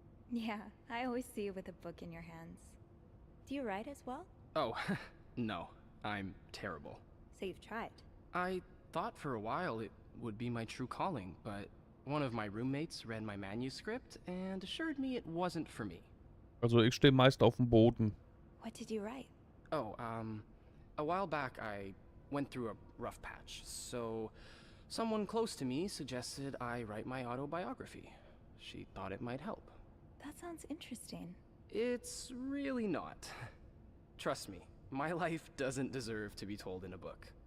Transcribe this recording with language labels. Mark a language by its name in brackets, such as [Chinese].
[English] Yeah, I always see you with a book in your hands. Do you write as well? Oh, no. I'm terrible. So you've tried. I thought for a while it would be my true calling, but one of my roommates read my manuscript and assured me it wasn't for me. [German] Also ich stehe meist auf dem Boden. [English] What did you write? Oh, a while back I went through a rough patch, so someone close to me suggested I write my autobiography. She thought it might help. That sounds interesting. It's really not. Trust me, my life doesn't deserve to be told in a book.